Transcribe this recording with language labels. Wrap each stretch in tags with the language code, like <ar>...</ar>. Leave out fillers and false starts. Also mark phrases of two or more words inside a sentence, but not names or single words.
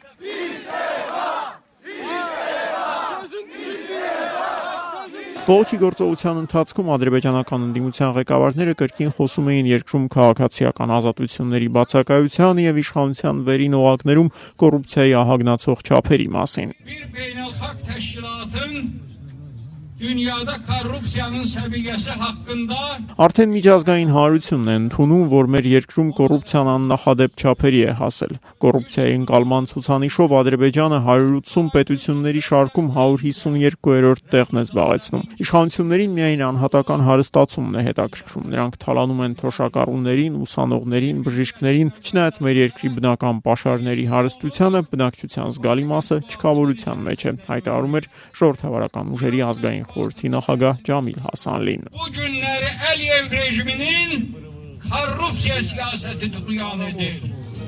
<hy>Բողոքի գործողության ընթացքում ադրբեջանական ընդդիմության ղեկավարները կրկին խոսում էին երկրում քաղաքացիական ազատությունների բացակայության եւ իշխանության վերին օղակներում կոռուպցիայի ահագնացող չափերի մասին։</hy> <az>Dünyada korrupsiyanın səviyyəsi haqqında</az> <hy>Արդեն միջազգային հանրությունն է ընդունում, որ մեր երկրում կոռուպցիան աննախադեպ չափերի է հասել։ Կոռուպցիայի ընկալման ցուցանիշով Ադրբեջանը 180 պետությունների շարքում 152-րդ տեղն է զբաղեցնում։ Իշխանություններին միայն անհատական հարստացումն է հետաքրքրում։ Նրանք թալանում են թոշակառուներին, ուսանողներին, բժիշկներին, չնայած մեր երկրի բնական պաշարների հարստությանը բնակչության զգալի մասը չքավորության մեջ է, հայտարարում էր ժողովրդավարական ուժերի ազգային խորհրդի նախագահ Ջամիլ Հասանլին։</hy> <az>Bu günləri Əliyev rejiminin korrupsiya siyasəti tutuyan edir.</az>